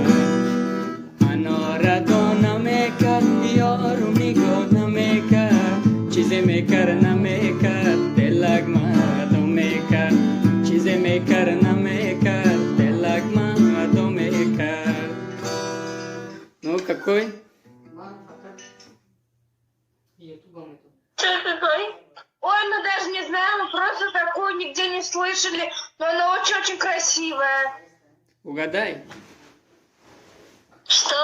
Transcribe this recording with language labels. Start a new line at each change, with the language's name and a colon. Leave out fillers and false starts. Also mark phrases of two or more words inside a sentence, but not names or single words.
Tajik: анора дона мекард, ёру нигоҳ намекард, чизе мекард намекард, делак мардо мекард, чизе мекард намекард, делак мардо мекард.
Russian: Ну, какой? Что такой? Ой, мы даже не знаем, мы просто такую нигде не слышали, но она очень-очень красивая. Угадай. Что?